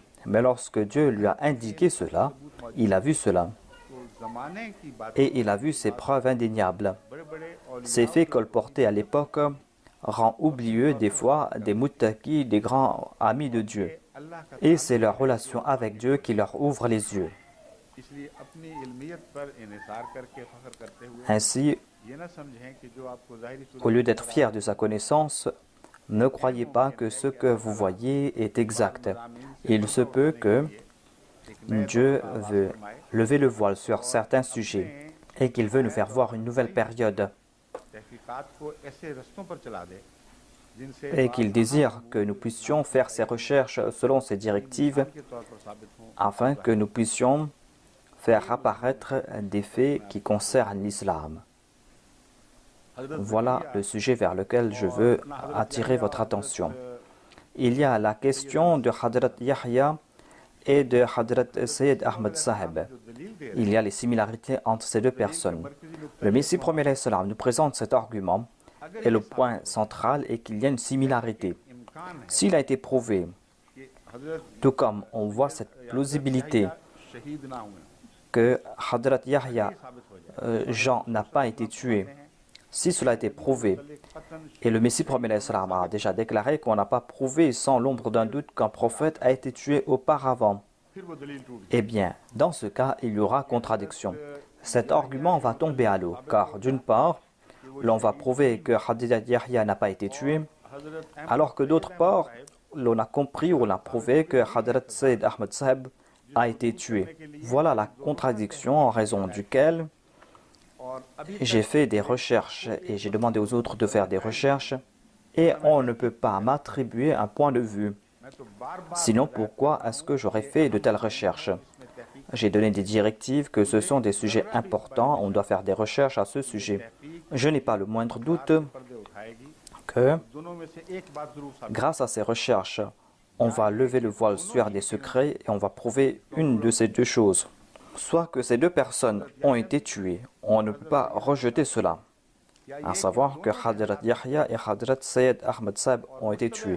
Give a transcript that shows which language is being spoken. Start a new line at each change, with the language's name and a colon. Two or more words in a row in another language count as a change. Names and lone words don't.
French: Mais lorsque Dieu lui a indiqué cela, il a vu cela. Et il a vu ces preuves indéniables. Ces faits colportés à l'époque rend oublieux des fois des muttaqis, des grands amis de Dieu. et c'est leur relation avec Dieu qui leur ouvre les yeux.
Urdu: اس لیے اپنی علمیت پر انحصار کر کے فخر کرتے ہوئے
French: Ainsi,
Urdu: یہ نہ سمجھیں کہ جو آپ کو ظاہری صورت
French: au lieu d'être fier de sa connaissance, ne croyez pas que ce que vous voyez est exact. Il se peut que Dieu veut lever le voile sur certains sujets et qu'il veut nous faire voir une nouvelle période
Urdu: تحقیقات کو ایسے رستوں پر چلا دے جن سے
French: et qu'il désire que nous puissions faire ces recherches selon ces directives
Urdu: کے طور پر ثابت ہوں
French: afin que nous puissions faire apparaître des faits qui concernent l'islam. Voilà le sujet vers lequel je veux attirer votre attention. Il y a la question de Hadrat Yahya et de Hadrat Sayyid Ahmad Sahib. Il y a les similarités entre ces deux personnes. Le Messie premier salam nous présente cet argument et le point central est qu'il y a une similarité. S'il a été prouvé, tout comme on voit cette plausibilité
Urdu: شہید نہ ہوئے
French: que Hadrat Yahya, Jean, n'a pas été tué, si cela a été prouvé, et le Messie premier salam a déjà déclaré qu'on n'a pas prouvé sans l'ombre d'un doute qu'un prophète a été tué auparavant,
Urdu: پھر وہ دلیل ٹوٹ
French: eh bien, dans ce cas, il y aura contradiction. Cet argument va tomber à l'eau, car d'une part, l'on va prouver que Hadrat Yahya n'a pas été tué, alors que d'autre part, l'on a compris ou on a prouvé que Hadrat Sayyid Ahmad Sahib a été tué. Voilà la contradiction en raison duquel
Urdu: اور ابھی
French: j'ai fait des recherches et j'ai demandé aux autres de faire des recherches et on ne peut pas m'attribuer un point de vue.
Urdu: میں تو بار بار
French: Sinon, pourquoi est-ce que j'aurais fait de telles recherches? J'ai donné des directives que ce sont des sujets importants, on doit faire des recherches à ce sujet. Je n'ai pas le moindre doute
Urdu: پردے اٹھائے گی
French: que,
Urdu: دونوں میں سے ایک بات ضرور ثابت
French: grâce à ces recherches, on va lever le voile sur des secrets et on va prouver une de ces deux choses. Soit que ces deux personnes ont été tuées, on ne peut pas rejeter cela. À savoir que Hadrat Yahya et Hadrat Sayyid Ahmad Sahib ont été tués.